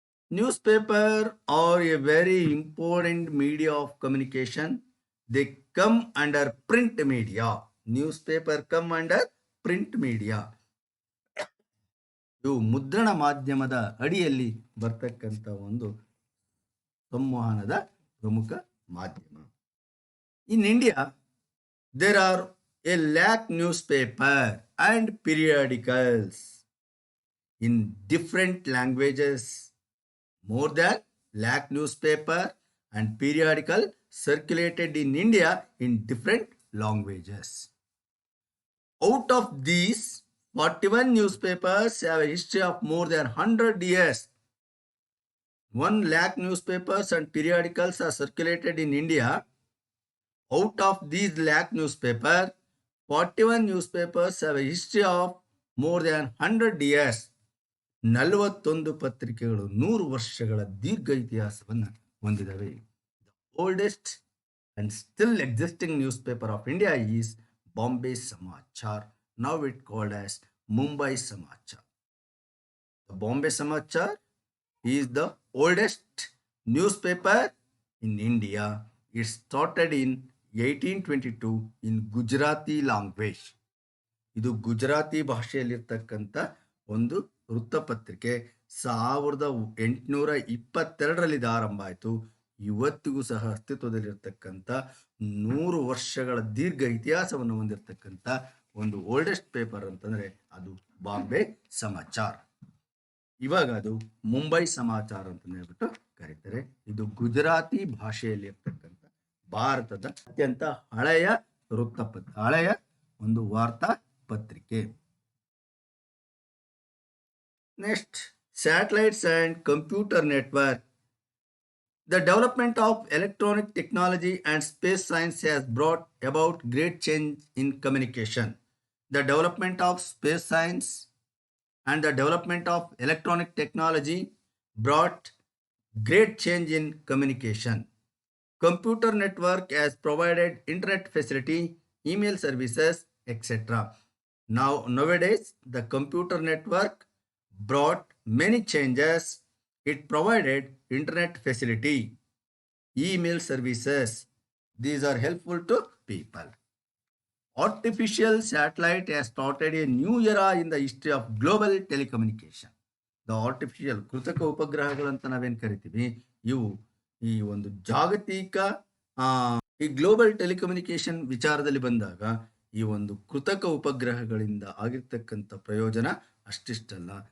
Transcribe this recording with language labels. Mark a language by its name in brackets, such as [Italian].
[English] Newspaper are a very important media of communication. They come under print media. Newspaper come under print media. [Kannada] ಇವು ಮುದ್ರಣ ಮಾಧ್ಯಮದ ಅಡಿಯಲ್ಲಿ ಬರ್ತಕ್ಕಂಥ ಒಂದು ಸಂವಹನದ ಪ್ರಮುಖ ಮಾಧ್ಯಮ. [English] In India, there are a lakh newspaper and periodicals in different languages. More than lakh newspaper and periodical circulated in India in different languages. Out of these, 41 newspapers have a history of more than 100 years. 1 lakh newspapers and periodicals are circulated in India. Out of these lakh newspaper, 41 newspapers have a history of more than 100 years. [Kannada] 41 ಪತ್ರಿಕೆಗಳು 100 ವರ್ಷಗಳ ದೀರ್ಘ ಇತಿಹಾಸವನ್ನು ಹೊಂದಿದವೆ. [English] The oldest and still existing newspaper of India is Bombay Samachar, now it called as Mumbai Samachar. The Bombay Samachar is the oldest newspaper in India. It started in 1822 in Gujarati language. [Kannada] ಇದು ಗುಜರಾತಿ ಭಾಷೆಯಲ್ಲಿರ್ತಕ್ಕಂಥ ಒಂದು ವೃತ್ತಪತ್ರಿಕೆ 1822ರಲ್ಲಿ ಇದು ಆರಂಭ ಆಯಿತು. ಇವತ್ತಿಗೂ ಸಹ ಅಸ್ತಿತ್ವದಲ್ಲಿರ್ತಕ್ಕಂಥ 100 ವರ್ಷಗಳ ದೀರ್ಘ ಇತಿಹಾಸವನ್ನು ಹೊಂದಿರತಕ್ಕಂಥ ಒಂದು ಓಲ್ಡೆಸ್ಟ್ ಪೇಪರ್ ಅಂತಂದ್ರೆ ಅದು ಬಾಂಬೆ ಸಮಾಚಾರ. ಇವಾಗ ಅದು ಮುಂಬೈ ಸಮಾಚಾರ ಅಂತ ಹೇಳ್ಬಿಟ್ಟು ಕರೀತಾರೆ. ಇದು ಗುಜರಾತಿ ಭಾಷೆಯಲ್ಲಿ ಇರ್ತಕ್ಕಂಥ ಭಾರತದ ಅತ್ಯಂತ ಹಳೆಯ ಹಳೆಯ ಒಂದು ವಾರ್ತಾ ಪತ್ರಿಕೆ. [English] Next, satellites and computer network. The development of electronic technology and space science has brought about great change in communication. The development of space science and the development of electronic technology brought great change in communication. Computer network has provided internet facility, email services, etc. Nowadays, the computer network brought many changes. It provided internet facility, email services. These are helpful to people. Artificial satellite has started a new era in the history of global telecommunication. The artificial [Kannada] ಕೃತಕ ಉಪಗ್ರಹಗಳಂತ ನಾವೇನು ಕರಿತೀವಿ, ಇವು ಈ ಒಂದು ಜಾಗತಿಕ ಈ global telecommunication ವಿಚಾರದಲ್ಲಿ ಬಂದಾಗ ಈ ಒಂದು ಕೃತಕ ಉಪಗ್ರಹಗಳಿಂದ ಆಗಿರ್ತಕ್ಕಂಥ ಪ್ರಯೋಜನ ಅಷ್ಟಿಷ್ಟಲ್ಲ.